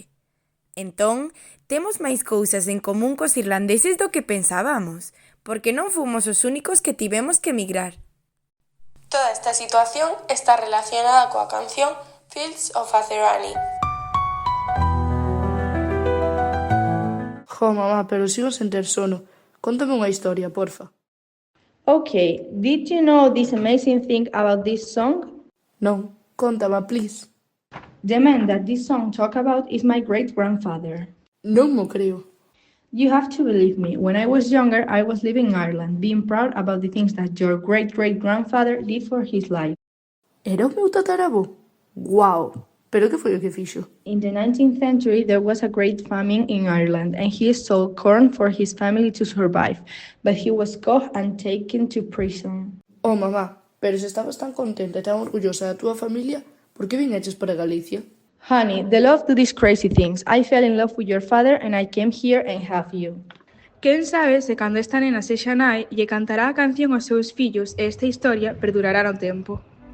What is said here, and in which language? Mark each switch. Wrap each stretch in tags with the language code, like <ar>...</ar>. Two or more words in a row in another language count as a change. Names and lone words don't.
<gl>Entón, temos máis cousas en común cos irlandeses do que pensábamos, porque non fomos os únicos que tivemos que emigrar. Toda esta situación está relacionada coa canción Fields of Atherani. Jo, mamá, pero sigo sen ter sono. Contame unha historia, porfa.</gl> <en>Okay, did you know this amazing thing about this song?</en> <gl>Non, contame,</gl> <en>please. The man that this song talk about is my great-grandfather.</en> <gl>Non mo creo.</gl> <en>You have to believe me, when I was younger, I was living in Ireland, being proud about the things that your great-great-grandfather did for his life.</en> <gl>Era o meu tatarabo? Guau! Pero que foi o que fixo?</gl> <en>In the 19th century, there was a great famine in Ireland, and he stole corn for his family to survive, but he was caught and taken to prison.</en> <gl>Oh, mamá, pero se estabas tan contenta e tan orgullosa da túa familia, por que viñeches para Galicia?</gl> <en>Honey, the love do these crazy things. I fell in love with your father and I came here and have you.</en> <gl>Quen sabe se cando esta nena sexa nai lle cantará a canción aos seus fillos e esta historia perdurará no tempo.</gl>